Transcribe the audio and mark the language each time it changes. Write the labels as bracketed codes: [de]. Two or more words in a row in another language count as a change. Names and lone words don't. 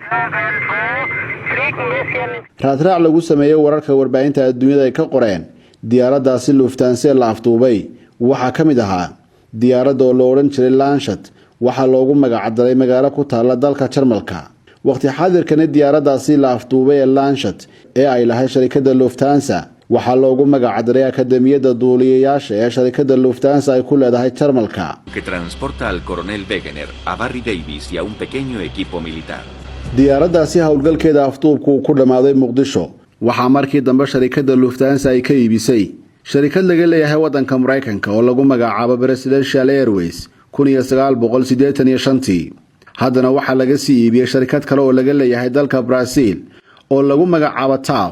[so] raadraac lagu sameeyay wararka warbaahinta adduunyada ay ka qoreen diyaaraddaasi Lufthansa la afduubay waxaa ka mid ahaa diyaaradda oo la odhan jiray Lancet waxaa loogu magacdaray magaalo ku taala dalka Jarmalka. waqti xaadirkana diyaaraddaasi la afduubay ee Lancet ee ay lahayd shirkadda Lufthansa waxaa loogu magacdaray akademiyadda duuliyayaasha ee shirkadda Lufthansa ay ku leedahay Jarmalka. [es] que transporta al coronel Wegener a Barry Davis y a un pequeño equipo militar. [so] diyaaraddaasi howlgalkeeda afduubku ku dhamaaday Muqdisho waxaa markii dambe shirkadda Lufthansa ay ka iibisay shirkad laga leeyahay waddanka Mareykanka oo lagu magacaabo Presidential Airways 1985. haddana waxaa laga sii iibiyay shirkad kale oo laga leeyahay dalka Brazil oo lagu magacaabo TAF.